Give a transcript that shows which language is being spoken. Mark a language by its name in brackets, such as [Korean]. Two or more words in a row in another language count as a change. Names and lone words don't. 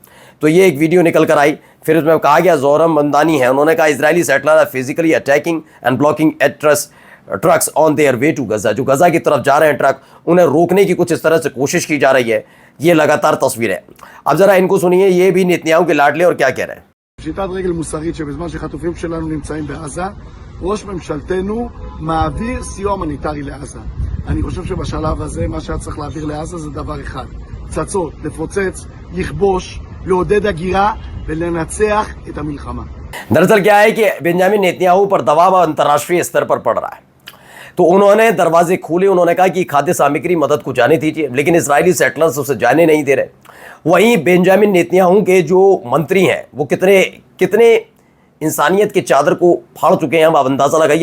[Hindi] तो ये एक वीडियो निकल कर आई, फिर उसमें कहा गया, जोरम मंदानी है, उन्होंने कहा [English] Israeli settlers are physically attacking and blocking trucks on their way to Gaza. [Hindi] जो गजा की तरफ जा रहे हैं ट्रक, उन्हें रोकने की कुछ इस तरह से कोशिश की जा रही है। ये लगातार तस्वीर है। अब जरा इनको सुनिए, ये भी नेतन्याहू के लाडले और क्या कह रहे हैं। [Hebrew] פשיטת רגל מוסרית שבזמן שחטופים שלנו נמצאים בעזה, ראש ממשלתנו מעביר סיוע הומניטרי לעזה. אני חושב שבשלב הזה מה שהיה צריך להעביר לעזה זה דבר אחד: פצצות, לפוצץ, לכבוש, לעודד הגירה ולנצח את המלחמה. [Hindi] दरअसल क्या है कि बेंजामिन नेतन्याहू पर दबाव अंतर्राष्ट्रीय स्तर पर पड़ रहा है, तो उन्होंने दरवाजे खोले, उन्होंने कहा कि खाद्य सामग्री मदद को जाने दीजिए, लेकिन इजरायली सेटलर्स उसे जाने नहीं दे रहे। वहीं बेंजामिन नेतन्याहू के जो मंत्री हैं वो कितने इंसानियत की चादर को फाड़ चुके हैं, हम आप अंदाजा लगाइए।